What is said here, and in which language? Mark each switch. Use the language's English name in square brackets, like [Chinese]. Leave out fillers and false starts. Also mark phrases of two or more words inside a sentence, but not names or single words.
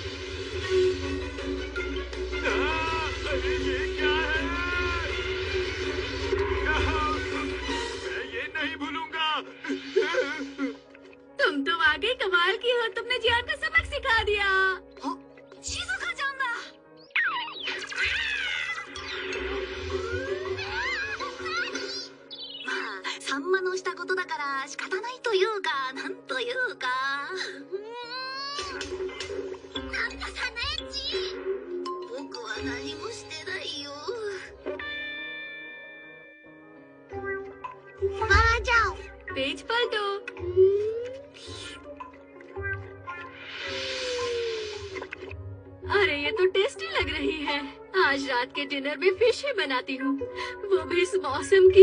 [Hindi] अरे ये क्या है? मैं ये नहीं भूलूंगा। तुम तो वाकई कमाल की हो, तुमने जियान को सबक सिखा दिया। शिज़ुका जाना। [Japanese] サンマのしたことだから仕方ないというか、なんというか。なんだサナエッチ。僕は何もしてないよ。 [Hindi] आ जाओ। पेज पलटो। अरे ये तो टेस्टी लग रही है। आज रात के डिनर में फिश ही बनाती हूँ, वो भी इस मौसम की।